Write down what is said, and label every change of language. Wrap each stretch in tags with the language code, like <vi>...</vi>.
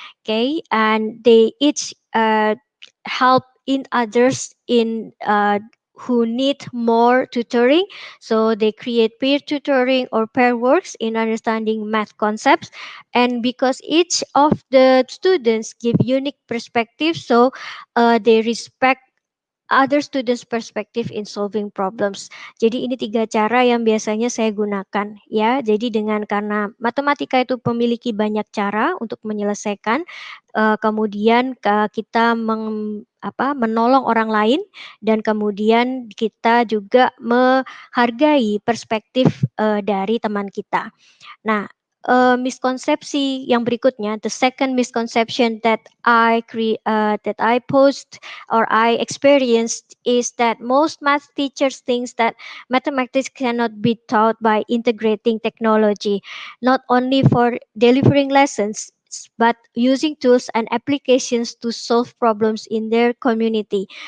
<en>Okay, and they each help in others in who need more tutoring. So they create peer tutoring or pair works in understanding math concepts. And because each of the students give unique perspectives, so they respect other students' perspective in solving problems.</en> <id>Jadi ini tiga cara yang biasanya saya gunakan ya. Jadi karena matematika itu memiliki banyak cara untuk menyelesaikan, kemudian kita menolong orang lain, dan kemudian kita juga menghargai perspektif dari teman kita.</id> <en>Nah,</en> <id>miskonsepsi yang berikutnya,</id> <en>the second misconception that I post or I experienced is that most math teachers thinks that mathematics cannot be taught by integrating technology, not only for delivering lessons, but using tools and applications to solve problems in their community.</en>